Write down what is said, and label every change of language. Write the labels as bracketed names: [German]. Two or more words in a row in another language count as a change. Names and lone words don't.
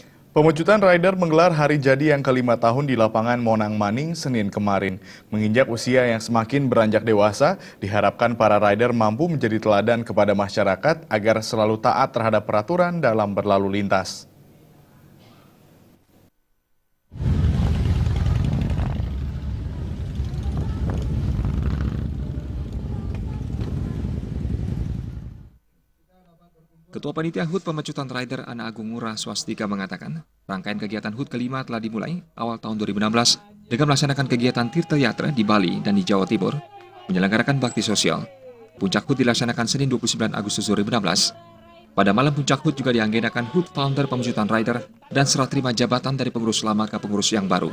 [Indonesian] Pemecutan rider menggelar hari jadi yang kelima tahun di lapangan Monang Maning Senin kemarin. Menginjak usia yang semakin beranjak dewasa, diharapkan para rider mampu menjadi teladan kepada masyarakat agar selalu taat terhadap peraturan dalam berlalu lintas. Ketua Panitia HUT Pemecutan Rider Ana Agung Ngurah Swastika mengatakan, rangkaian kegiatan HUT kelima telah dimulai awal tahun 2016 dengan melaksanakan kegiatan Tirta Yatra di Bali dan di Jawa Timur, menyelenggarakan bakti sosial. Puncak HUT dilaksanakan Senin 29 Agustus 2016. Pada malam puncak HUT juga diagendakan HUT Founder Pemecutan Rider dan serah terima jabatan dari pengurus lama ke pengurus yang baru.